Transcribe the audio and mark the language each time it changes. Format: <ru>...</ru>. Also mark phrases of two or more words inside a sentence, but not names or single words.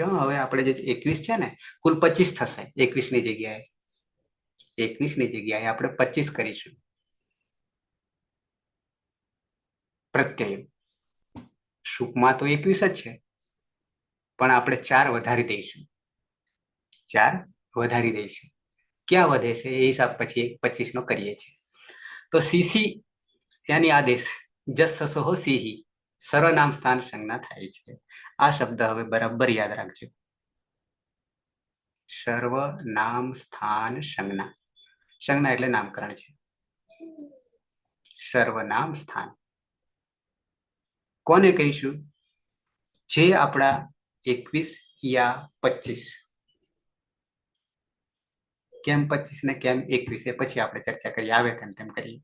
<gu>હવે આપણે જે 21 છે ને, કુલ 25 થશે. 21 ની જગ્યાએ આપણે 25 કરીશું પ્રત્યય. શુકમાં તો 21 જ છે, પણ આપણે 4 વધારી દઈશું. 4 વધારી દઈશું. ક્યાં વધે છે એ હિસાબ પછી 25 નો કરીએ છીએ. તો સીસી</gu> <hi>यानी आदेश जससोह सिंही सर्वनाम स्थान संज्ञा</hi> <gu>થાય છે. આ શબ્દ હવે બરાબર યાદ રાખજો. સ સર્વ નામ સ્થાન સંજ્ઞા. સંજ્ઞા એટલે નામકરણ છે. સર્વનામ સ્થાન કોને કહીશું? જે આપણા 21 યા 25, કેમ 25 ને કેમ 21 એ પછી આપણે ચર્ચા કરીએ, આવે તેમ તેમ કરીએ.</gu>